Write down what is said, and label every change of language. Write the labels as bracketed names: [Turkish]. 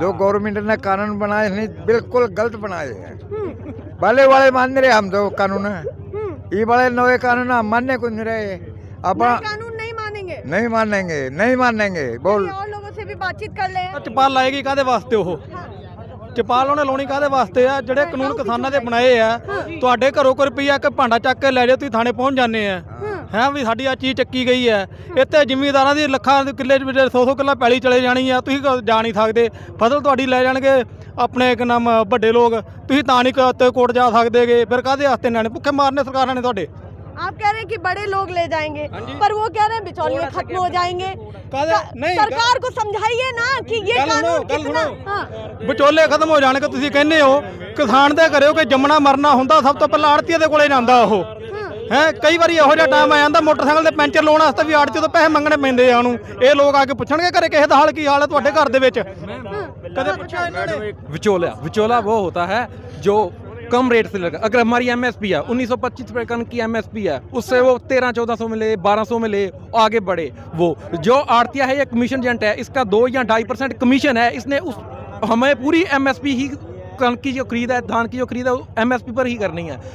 [Hindi] जो गवर्नमेंट ने कानून बनाए नहीं, बिल्कुल गलत बनाए हैं। भले वाले मान रहे हम तो कानून है, ये बड़े नए कानून हम मानने को नहीं रहे। अपना नए कानून नहीं मानेंगे? नहीं मानेंगे बोल। चलिए और लोगों से भी बातचीत कर ले। [Punjabi] ਚਪਾਲ ਲਾਏਗੀ ਕਾਦੇ ਵਾਸਤੇ ਉਹ? ਚਪਾਲ ਉਹਨੇ ਲਾਉਣੀ ਕਾਦੇ ਵਾਸਤੇ ਆ? ਜਿਹੜੇ ਕਾਨੂੰਨ ਕਿਸਾਨਾਂ ਦੇ ਬਣਾਏ ਆ, ਤੁਹਾਡੇ ਘਰੋਂ ਕੋਈ ਰੁਪਈਆ ਇੱਕ ਭਾਂਡਾ ਚੱਕ ਕੇ ਲੈ ਜਾਓ, ਤੁਸੀਂ ਥਾਣੇ ਪਹੁੰਚ ਜਾਂਦੇ ਆ ਹੈ ਵੀ ਸਾਡੀ ਆ ਚੀਜ਼ ਚੱਕੀ ਗਈ ਹੈ। ਇੱਥੇ ਜ਼ਿਮੀਂਦਾਰਾਂ ਦੀ ਲੱਖਾਂ ਦੇ ਕਿੱਲੇ 100 ਕਿੱਲਾ ਪੈਲੀ ਚਲੇ ਜਾਣੀ ਆ, ਤੁਸੀਂ ਜਾ ਨਹੀਂ ਸਕਦੇ। ਫਸਲ ਤੁਹਾਡੀ ਲੈ ਜਾਣਗੇ ਆਪਣੇ ਇੱਕ ਨਾਮ ਵੱਡੇ ਲੋਕ, ਤੁਸੀਂ ਤਾਂ ਨਹੀਂ ਕੋਰਟ ਜਾ ਸਕਦੇਗੇ। ਫਿਰ ਕਾਹਦੇ ਵਾਸਤੇ ਨਿਆਣੇ ਭੁੱਖੇ ਮਾਰਨੇ ਸਰਕਾਰਾਂ ਨੇ ਤੁਹਾਡੇ? [Hindi] आप कह रहे हैं कि बड़े लोग ले जाएंगे, पर वो कह रहे हैं बिचौलिए खत्म हो जाएंगे। नहीं, सरकार को समझाइए ना कि ये कानून कितना। हाँ। [Punjabi] ਵਿਚੋਲੇ ਖਤਮ ਹੋ ਜਾਣਗੇ ਤੁਸੀਂ ਕਹਿੰਦੇ ਹੋ। ਕਿਸਾਨ ਦੇ ਘਰੇ ਕੋਈ ਜੰਮਣਾ ਮਰਨਾ ਹੁੰਦਾ ਸਭ ਤੋਂ ਪਹਿਲਾਂ ਆੜਤੀਏ ਦੇ ਕੋਲੇ ਜਾਂਦਾ ਉਹ ਹੈ। ਕਈ ਵਾਰੀ ਇਹੋ ਜਿਹਾ ਟਾਈਮ ਆ ਜਾਂਦਾ ਮੋਟਰਸਾਈਕਲ ਦੇ ਪੈਂਚਰ ਲਾਉਣ ਵਾਸਤੇ ਵੀ ਆੜਤੀਏ ਤੋਂ ਪੈਸੇ ਮੰਗਣੇ ਪੈਂਦੇ ਆ ਉਹਨੂੰ। ਇਹ ਲੋਕ ਆ ਕੇ ਪੁੱਛਣਗੇ ਘਰੇ ਕਿਸੇ ਦਾ ਹਾਲ ਕੀ ਹਾਲ ਹੈ ਤੁਹਾਡੇ ਘਰ ਦੇ ਵਿੱਚ? ਕਦੇ ਪੁੱਛਿਆ ਇਹਨਾਂ ਨੇ? [Hindi] विचोला वो होता है जो कम रेट से लगा। अगर हमारी एमएसपी है 1925 रुपए कन की एमएसपी है, उससे वो 1300-1400 मिले, 1200 मिले, आगे बढ़े। वो जो आड़तिया है, ये कमीशन एजेंट है, इसका 2 या 2.5% कमीशन है। इसने उस हमें पूरी एमएसपी ही कणक की जो खरीद है, धान की जो खरीद है, एमएसपी पर ही करनी है।